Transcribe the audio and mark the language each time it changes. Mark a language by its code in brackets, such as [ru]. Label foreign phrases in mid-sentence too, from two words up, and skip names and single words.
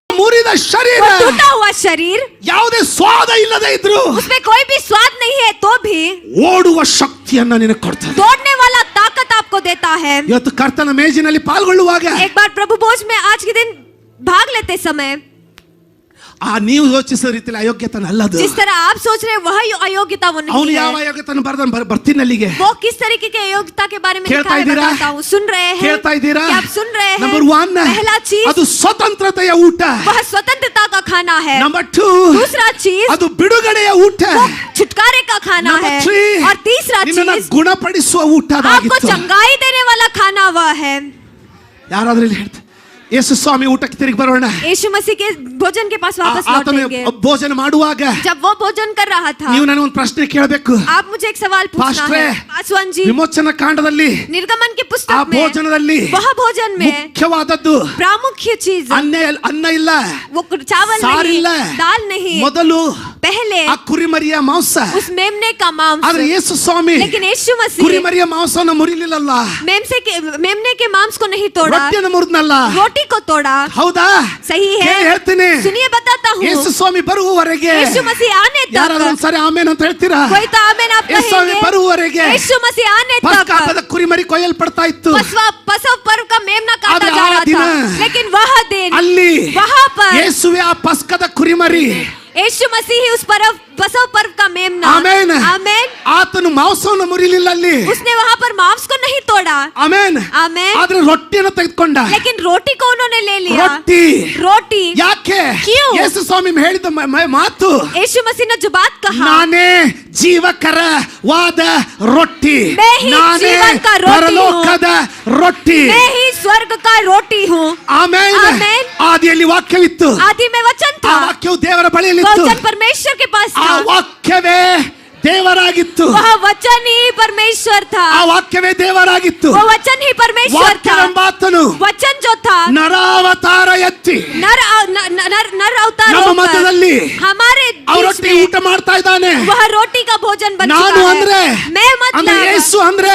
[kn] ಮುರಿದ ಶರೀರ, [hi] टूटा हुआ शरीर, [kn] ಯಾವುದೇ ಸ್ವಾದ ಇಲ್ಲದೆ ಇದ್ರು [hi] उसमें कोई भी स्वाद नहीं है तो भी [kn] ಓಡುವ ಶಕ್ತಿಯನ್ನ ನಿನಗೆ ಕೊಡ್ತಾನೆ. [hi] दौड़ने वाला ताकत आपको देता है. [kn] ಇವತ್ತು ಕರ್ತನ ಮೇಜಿನಲ್ಲಿ ಪಾಲ್ಗೊಳ್ಳುವಾಗ [hi] एक बार प्रभु भोज में आज के दिन भाग लेते समय [kn] ನೀವು ಯೋಚಿಸೋ ರೀತಿಯಲ್ಲಿ ಅಯೋಗ್ಯತನ ಅಲ್ಲದು. [hi] जिस तरह आप सोच रहे हैं वह अयोग्यता वो नहीं [kn] ಅವನು [hi] है. [kn] ಯಾವ ಅಯೋಗ್ಯತನ ಬರ್ತೀನಿ ಅಲ್ಲಿಗೆ. [hi] वो किस तरीके के अयोग्यता के बारे में लिखा है बताता हूँ. सुन रहे हैं? [kn] ಕೇಳ್ತಾ ಇದ್ದೀರಾ? [hi] क्या आप सुन रहे हैं? [kn] ನಂಬರ್ 1 [hi] पहला चीज [kn] ಅದು ಸ್ವತಂತ್ರತೆಯ ಊಟ. [hi] वह स्वतंत्रता का खाना है. [kn] ನಂಬರ್ 2 [hi] दूसरा चीज [kn] ಅದು ಬಿಡುಗಡೆಯ ಊಟ. [hi] छुटकारे का खाना है. और तीसरा [kn] ನಿನ್ನನ್ನು [hi] चीज [kn] ಗುಣಪಡಿಸುವ ಊಟ [hi] आपको चंगाई देने वाला खाना वह है. [kn] ಯಾರಾದ್ರೂ ಇಲ್ಲಿ ಹೇಳ್ತಾರೆ ಯೇಸು ಸ್ವಾಮಿ ಊಟಕ್ಕೆ ತಿರುಗಿ ಬರೋಣ. [hi] यीशु मसीह के भोजन के पास वापस लौटेंगे. [kn] ಭೋಜನ ಮಾಡುವಾಗ [hi] जब वो भोजन कर रहा था [kn] ನೀವು ನನಗೆ ಒಂದು ಪ್ರಶ್ನೆ ಕೇಳಬೇಕು. [hi] आप मुझे एक सवाल पूछना है. पासवान जी, [kn] ವಿಮೋಚನ ಕಾಂಡದಲ್ಲಿ [hi] निर्गमन की [kn] ಆ [hi] पुस्तक में [kn] ಭೋಜನದಲ್ಲಿ [hi] वह भोजन में [kn] ಮುಖ್ಯವಾದದ್ದು [hi] प्रामुख्य चीज [kn] ಅನ್ನ ಇಲ್ಲ, [hi] वो चावल [kn] ಸಾರು ಇಲ್ಲ, [hi] नहीं, दाल नहीं, [kn] ಮೊದಲು [hi] पहले [kn] ಆ ಕುರಿಮರಿಯ ಮಾಂಸ. [hi] उस मेमने का मांस. [kn] ಆದ್ರೆ ಯೇಸು ಸ್ವಾಮಿ [hi] लेकिन यीशु मसीह [kn] ಕುರಿಮರಿಯ ಮಾಂಸವನ್ನು ಮುರಿಲಿಲ್ಲಲ್ಲ, [hi] मेमने के मांस को नहीं तोड़ा, [kn] ರೊಟ್ಟಿಯನ್ನು ಮುರಿದ್ನಲ್ಲ. [hi] रोटी को तोड़ा. [kn] ಹೌದಾ? [hi] सही है. [kn] ಹೇಳ್ತೀನಿ, [hi] सुनिए बताता हूँ. [kn] ಯೇಸು ಸ್ವಾಮಿ ಬರುವವರೆಗೆ [hi] यीशु मसीह आने [kn] ಯಾರಾದ್ರೂ [hi] तक, [kn] ಒಂದ್ಸರಿ ಆಮೇನ್ ಅಂತ ಹೇಳ್ತೀರಾ? [hi] कोई तो आमेन आप [kn] ಯೇಸು ಸ್ವಾಮಿ [hi] कहेंगे. [kn] ಬರುವವರೆಗೆ [hi] यीशु मसीह आने [kn] ಪಸ್ಕ [hi] तक [kn] ಹಬ್ಬದ ಕುರಿಮರಿ ಕೊಯ್ಯಲ್ಪಡ್ತಾ ಇತ್ತು. [hi] पसव पर्व का मेमना काटा आदि जा रहा दिन, था. लेकिन वह दिन [kn] ಅಲ್ಲಿ [hi] वहाँ पर [kn] ಯೇಸುವೆ ಆ ಪಸ್ಕದ ಕುರಿಮರಿ, [hi] यीशु मसीह ही उस पसव पर्व का मेमना. [kn] ಆಮೆನ್. [hi] आमेन. [kn] ಆತನು ಮಾಂಸವನ್ನು ಮುರಿಲಿಲ್ಲ ಅಲ್ಲಿ. [hi] उसने वहाँ पर मांस को नहीं तोड़ा. [kn] ಆಮೆನ್. [hi] आमेन. [kn] ಆದ್ರೆ ರೊಟ್ಟಿಯನ್ನು ತೆಗೆದುಕೊಂಡ. [hi] लेकिन रोटी को उन्होंने ले लिया. रोटी [kn] ಯಾಕೆ? ಕ್ಯೂ? ಯೇಸು ಸ್ವಾಮಿ ಹೇಳಿದ ಮಾತು, [hi] यीशु मसीह ने जो बात कहा, [kn] ನಾನೇ ಜೀವಕರವಾದ ರೊಟ್ಟಿ, [hi] मैं ही [kn] ನಾನೇ [hi] जीवन का रोटी [kn] ಪರಲೋಕದ ರೊಟ್ಟಿ, [hi] मैं ही स्वर्ग का रोटी हूँ. [kn] ಆಮೆನ್. ಆಮೆನ್. ಆದಿಯಲ್ಲಿ ವಾಕ್ಯವಿತ್ತು, [hi] आदि में वचन [kn] ಆ [hi] था, [kn] ವಾಕ್ಯವು ದೇವರ ಬಳಿಯಲ್ಲಿತ್ತು, [hi] वचन परमेश्वर के पास [kn] ಆ [hi] था, [kn] ವಾಕ್ಯವೇ ದೇವರಾಗಿತ್ತು, [hi] वह वचन ही परमेश्वर था, [kn] ಆ ವಾಕ್ಯವೇ ದೇವರಾಗಿತ್ತು. [hi] वो वचन ही परमेश्वर था. [kn] ವಾಕ್ಯವೆಂಬಾತನು [hi] वचन जो था [kn] ನರಾವತಾರ ಎತ್ತಿ [hi] नर अवतार [kn] ನಮ್ಮ [hi] होकर [kn] ಮಧ್ಯದಲ್ಲಿ [hi] हमारे [kn] ಆ [hi] बीच [kn] ರೊಟ್ಟಿ [hi] में [kn] ಊಟ ಮಾಡ್ತಾ ಇದ್ದಾನೆ. [hi] वह रोटी का भोजन बन [kn] ನಾನು [hi] चुका [kn] ಅಂದ್ರೆ [hi] है. मैं [kn] ಅಂದ್ರೆ [hi] मतलब [kn] ಯೇಸು ಅಂದ್ರೆ